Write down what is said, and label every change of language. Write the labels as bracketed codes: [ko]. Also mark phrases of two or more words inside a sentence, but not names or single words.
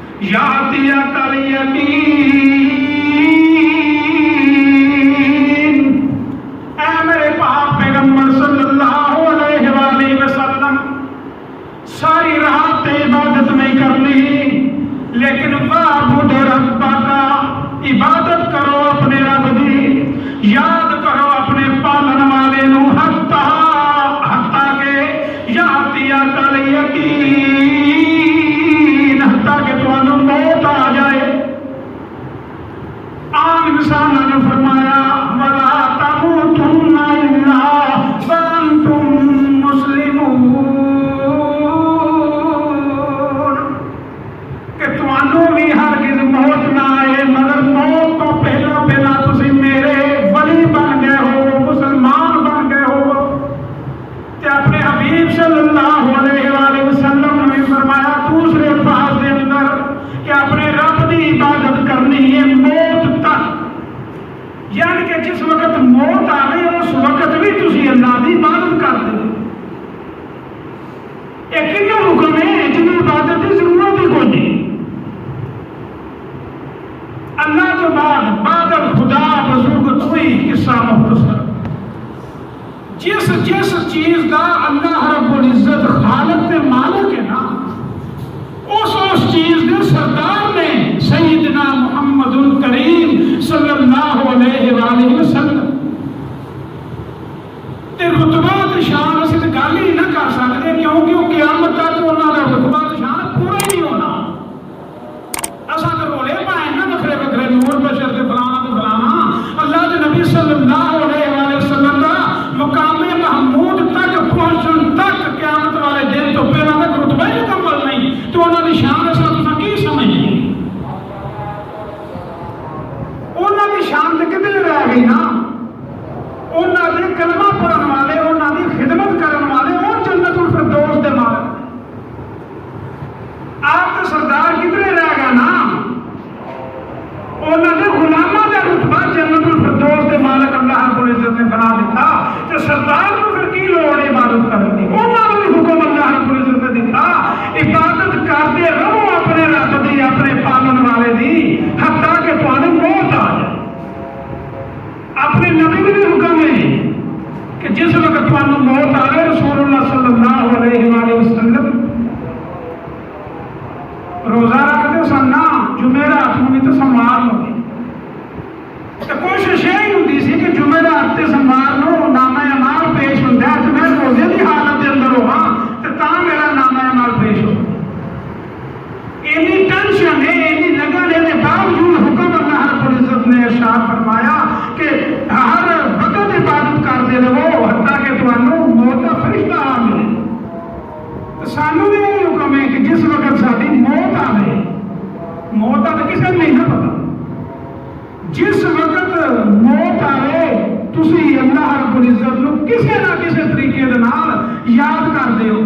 [ar] يأتيك اليقين. [pa] اے میرے پاک پیغمبر [ar] صلى الله عليه وسلم, [pa] ساری رات عبادت نہیں کرنی، لیکن [ar] واعبد ربك, [pa] عبادت کرو اپنے رب دی، یاد کرو اپنے پالن والے نوں, [ar] حتى يأتيك اليقين, [pa] حتی کہ تہانوں موت آ جائے. عام انساناں نے فرمایا [ar] ولا تموتن إلا وأنتم مسلمون, [pa] کہ تہانوں بھی ہرگز موت نہ آئے، مگر موت تو پہلا پہلا تسیں میرے ولی بن گئے ہو، مسلمان بن گئے ہو. تے اپنے حبیب [ar] صلى الله عليه وسلم [pa] نے فرمایا دوسرے الفاظ کے اندر کہ اپنے رب کی عبادت کرنی ہے موت تک، یعنی کہ جس وقت موت آوے اس وقت بھی تسیں الله کی عبادت کرتے ہو. ایک کنوں حکم ہے جنہاں عبادت کی ضرورت ہی کوئی نہیں. الله تو بعد خدا بزرگ کوئی قصہ مختصر، جس جس چیز کا الله رب العزت خالق تے مالک ہے نا، اس چیز کے سردار نے سیدنا محمد الکریم [ar] صلى الله عليه وسلم [pa] تے رتبہ تے شان اسیں تے گل ہی نہ کر سکتے، کیونکہ وہ قیامت تک انہاں دا رتبہ تے شان پورا ہی نہیں ہونا. اساں تے رولے پائے نا وکھرے وکھرے نور بشر تے فلانا تے فلانا، الله دے نبی [ar] صلى الله عليه وسلم [pa] دا مقامِ محمود تک پہنچن تک قیامت والے دن تو پہلا تک رتبہ ہی مکمل نہیں، تو انہاں دی شان اساں تساں کی سمجھنی? انہاں دی شان تے کتے رہ گئی نا، انہاں دے کلمہ پڑھن والے، انہاں دی خدمت کرن والے وہ جنت الفردوس دے مالک. آپ تو سردار کتنے رہ گیا نا، انہاں دے غلاماں دا رتبہ جنت الفردوس دے مالک الله رب العزت نے بنا دتا، تے سردار نوں فیر کی لوڑ ہے عبادت کرن دی? انہاں نوں بھی حکم الله رب العزت نے دتا، عبادت کرتے رہو اپنے رب دی، اپنے پالن والے دی, حتی کہ تہانوں موت آ جائے. اپنے نبی نے بھی حکم ہے کہ جس وقت تہانوں موت آئے, رسول الله [ar] صلى الله عليه وسلم [pa] روزہ رکھتے سن نا، جمعرات نوں بھی تو سوموار نوں بھی، تو کوشش یہی ہوندی سی کہ جمعرات تے سوموار نوں نامہ اعمال پیش ہندا ہے، تے میں روزے کی حالت کے اندر ہوواں تے تاں میرا نامہ اعمال پیش ہو. انی ٹینشن ہے، انی لگن ہے، باوجود حکم الله رب العزت نے ارشاد فرمایا کہ ہر وقت عبادت کرتے رہو حتی کہ تہانوں موت کا فرشتہ آ ملے. تو سانوں بھی یہی حکم ہے کہ جس وقت ساڈی موت آوے، موت کا تو کسی کو نہیں نا پتا، جس وقت موت آوے تسی الله رب العزت نوں کسی نہ کسی طریقے دے نال یاد کردے ہو.